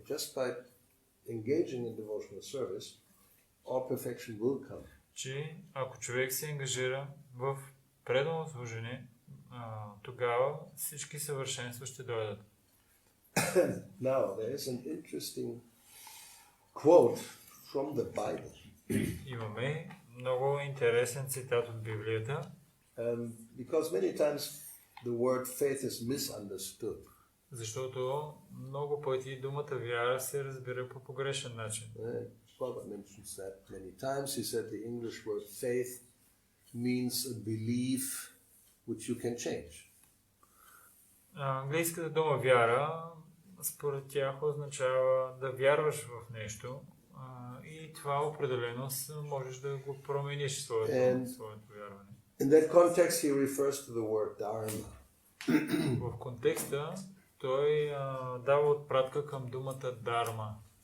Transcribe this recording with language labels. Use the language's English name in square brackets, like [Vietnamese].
[English] Just by engaging in devotional service, all perfection will come. [Bulgarian] Че ако човек се ангажира в предано служение, тогава всички съвършенства ще дойдат. [English] Now, there is an interesting quote from the Bible. [Bulgarian] Имаме много интересен цитат от Библията, [English] Because many times the word faith is misunderstood. [Bulgarian] защото много пъти думата вяра се разбира по погрешен начин. [English] Prabhupada mentions that many times. He said the English word faith means a belief which you can change. [Bulgarian] Английската дума вяра, според тях, означава да вярваш в нещо и това определено можеш да го промениш своето вярване. [English] In that context he refers to the word dharma. [Bulgarian] В контекста той дава отпратка към думата дарма.